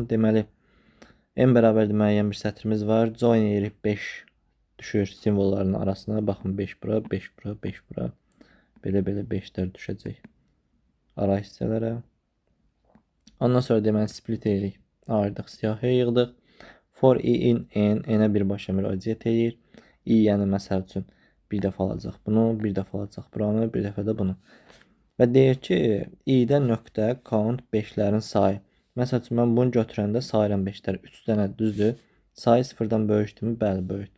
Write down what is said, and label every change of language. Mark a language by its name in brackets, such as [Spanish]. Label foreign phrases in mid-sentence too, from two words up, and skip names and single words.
[Azerbaijani] Deməli, n bərabərdir müəyyən bir sətrimiz var. Join edirik 5 düşür simvolların arasına. Baxın 5 bura, 5 bura, 5 bura. Belə 5'lər düşəcək ara hissələrə. Ondan sonra deməli split edirik. Ayırdıq, siyahıya yığdıq. [English] For i in n, [Azerbaijani] n-ə birbaşa müraciət edir. i yəni məsəl üçün bir dəfə alacaq bunu, bir dəfə alacaq buranı, bir dəfə də bunu. Və deyir ki, i-də nöqtə count 5'lərin sayı. Məsəl üçün mən bunu götürəndə sayıram 5'ləri. 3 dənə düzdür. Sayı 0-dan böyükdürmü? Bəli, böyükdür.